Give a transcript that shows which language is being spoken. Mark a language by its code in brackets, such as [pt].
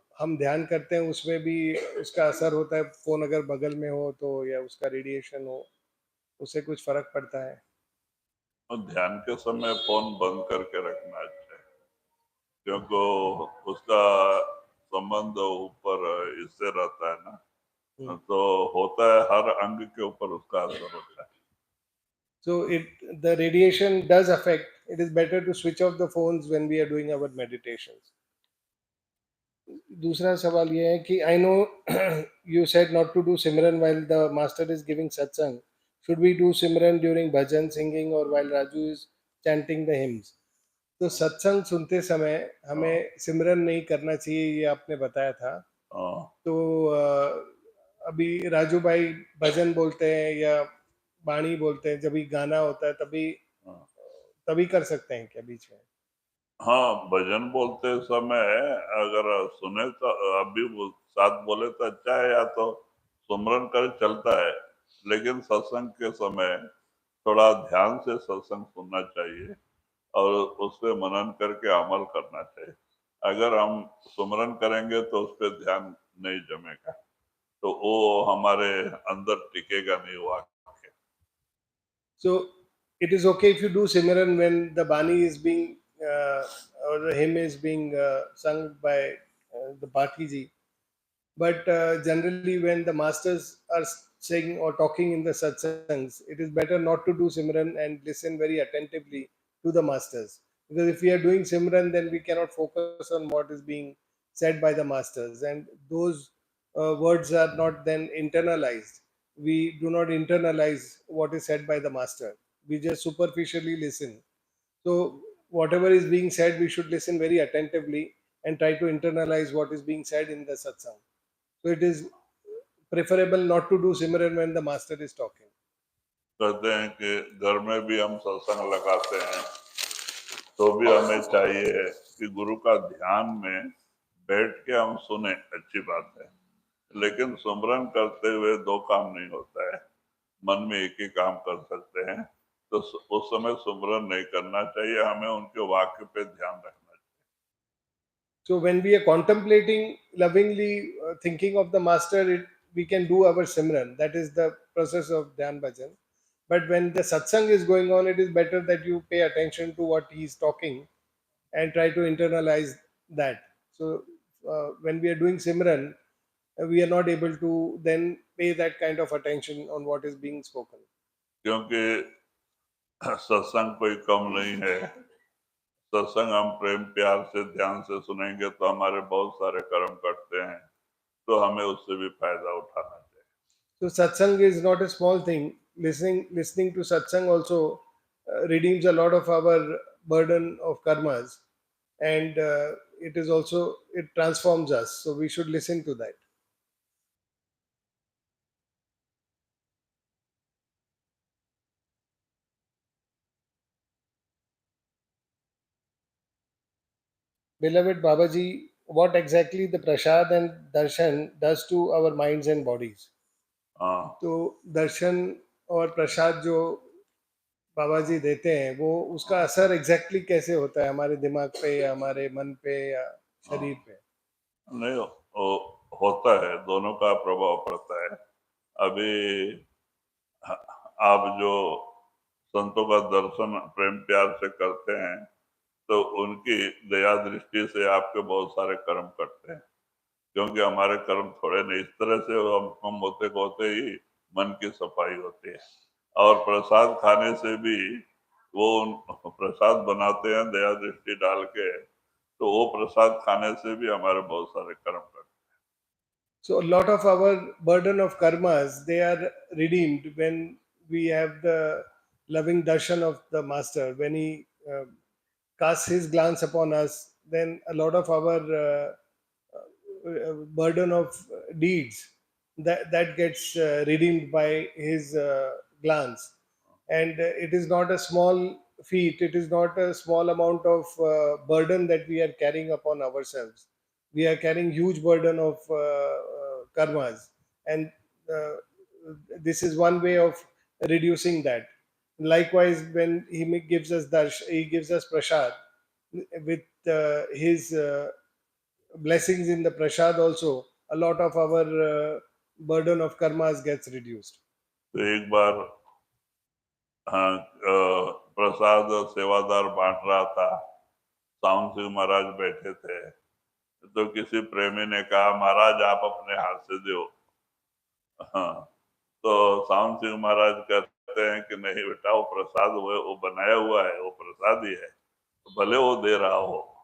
[hi] हम ध्यान करते हैं, उसमें भी उसका असर होता है. फोन अगर बगल में हो तो, या उसका रेडिएशन हो, उससे कुछ फर्क पड़ता है? और ध्यान के समय फोन बंद करके रखना अच्छा है, क्योंकि उसका संबंध ऊपर इससे रहता है ना, तो होता है हर अंग के ऊपर उसका असर होता है. [en] So the radiation does affect. It is better to switch off the phones when we are doing our meditations. [hi] दूसरा सवाल ये है कि [en] I know you said not to do simran while the master is giving satsang. Should we do simran during bhajan singing or while Raju is chanting the hymns? [hi] तो सत्संग सुनते समय हमें सिमरन नहीं करना चाहिए, ये आपने बताया था. हाँ, तो अभी राजू भाई भजन बोलते हैं या बाणी बोलते हैं, जब भी गाना होता है तभी हाँ. तभी कर सकते हैं क्या बीच में? हाँ, भजन बोलते समय अगर सुने तो अभी वो साथ बोले तो अच्छा है, या तो सुमरन कर चलता है, लेकिन सत्संग के समय थोड़ा ध्यान से सत्संग सुनना चाहिए और उस पे मनन करके अमल करना चाहिए. अगर हम सुमरन करेंगे तो उस पे ध्यान नहीं जमेगा, तो वो हमारे अंदर टिकेगा नहीं वो आके. [en] So it is okay if you do Simran when the Bani is being or the hymn is being sung by the Bhati ji. But generally, when the masters are saying or talking in the satsangs, it is better not to do Simran and listen very attentively to the masters. Because if we are doing Simran, then we cannot focus on what is being said by the masters, and those words are not then internalized. We do not internalize what is said by the master. We just superficially listen. So, whatever is being said, we should listen very attentively and try to internalize what is being said in the satsang. So it is preferable not to do Simran when the master is talking. [hi] कहते हैं कि घर में भी हम सत्संग लगाते हैं, तो भी हमें चाहिए कि गुरु का ध्यान में बैठ के हम सुने, अच्छी बात है, लेकिन सुमरन करते हुए दो काम नहीं होता है, मन में एक ही काम कर सकते हैं, तो उस समय सुमरन नहीं करना चाहिए, हमें उनके वाक्य पे ध्यान रखना चाहिए. [en] So when we are contemplating lovingly, thinking of the master, we can do our Simran. That is the process of Dhyan Bhajan. But when the satsang is going on, it is better that you pay attention to what he is talking and try to internalize that. So when we are doing Simran, we are not able to then pay that kind of attention on what is being spoken. [hi] क्योंकि सत्संग कोई कम नहीं है. सत्संग हम प्रेम प्यार से ध्यान से सुनेंगे तो हमारे बहुत सारे कर्म करते हैं, तो हमें उससे भी फायदा उठाना चाहिए. [en] So satsang is not a small thing. Listening to satsang also redeems a lot of our burden of karmas, and it is also, it transforms us. So we should listen to that. Beloved Babaji, what exactly the prasad and darshan does to our minds and bodies? [hi] हाँ तो दर्शन और प्रसाद जो बाबा जी देते हैं, वो उसका असर exactly कैसे होता है हमारे दिमाग पे या हमारे मन पे या हाँ शरीर पे? नहीं होता है, दोनों का प्रभाव पड़ता है। अभी आप जो संतों का दर्शन प्रेम प्यार से करते हैं, तो उनकी दया दृष्टि से आपके बहुत सारे कर्म करते हैं, क्योंकि हमारे कर्म थोड़े नहीं। इस तरह से हम होते होते ही मन की सफाई होती है। और प्रसाद खाने से भी वो प्रसाद बनाते हैं दया दृष्टि डाल के, तो वो प्रसाद खाने से भी हमारे बहुत सारे कर्म करते हैं। [en] So a lot of our burden of karmas, they are redeemed when we have the loving darshan of the master. When he casts his glance upon us, then a lot of our burden of deeds, that gets redeemed by his glance. And it is not a small feat, it is not a small amount of burden that we are carrying upon ourselves. We are carrying huge burden of karmas, and uh, this is one way of reducing that. Likewise, when gives us he gives us prasad with his blessings in the prasad also, a lot of our burden of karmas gets reduced. [hi] तो एक बार हाँ, प्रसाद सेवादार बांट रहा था, sound Singh महाराज बैठे थे, तो किसी प्रेमी ने कहा महाराज आप अपने हाथ से दो। हाँ, तो साउंड सिंह महाराज कहते हैं कि नहीं बेटा, वो प्रसाद वो बनाया हुआ है, वो प्रसाद ही है, तो भले वो दे रहा हो।